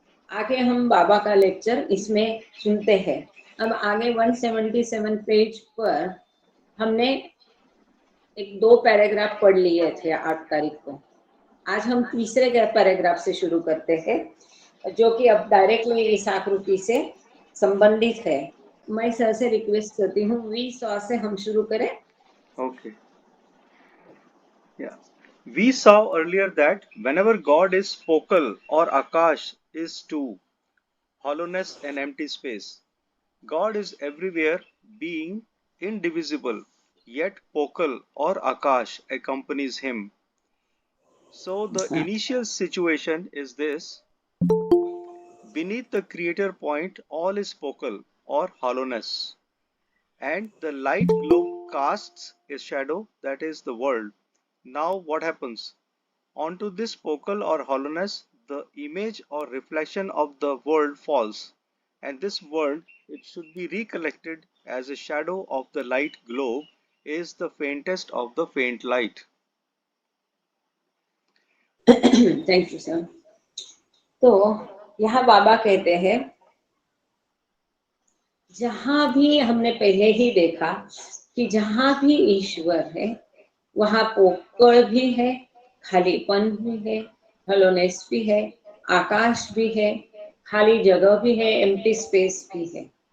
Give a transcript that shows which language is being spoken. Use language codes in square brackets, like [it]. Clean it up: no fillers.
[hi] आगे हम बाबा का लेक्चर इसमें सुनते हैं। अब आगे 177 पेज पर हमने एक 2 पैराग्राफ पढ़ लिए थे 8 तारीख को। आज हम तीसरे पैराग्राफ से शुरू करते हैं। जो कि अब डायरेक्टली इस आकृति से संबंधित है। मैं सर से रिक्वेस्ट करती हूँ, वी सॉ से हम शुरू करें। [en] Okay. Yeah. We saw earlier that whenever God is focal or Akash is to hollowness and empty space, God is everywhere being indivisible, yet focal or Akash accompanies him. So the initial situation is this: beneath the creator point, all is focal or hollowness, and the light globe casts a shadow, that is the world. Now what happens? Onto this focal or hollowness, the image or reflection of the world falls, and this world, it should be recollected as a shadow of the light globe, is the faintest of the faint light. [hi] Thank you sir. तो यहाँ बाबा कहते हैं, जहां भी हमने पहले ही देखा कि जहां भी ईश्वर है वहां पोकड़ भी है, खालीपन भी है, हॉलोनेस भी है, आकाश भी है, खाली जगह भी है, एम्प्टी स्पेस भी है।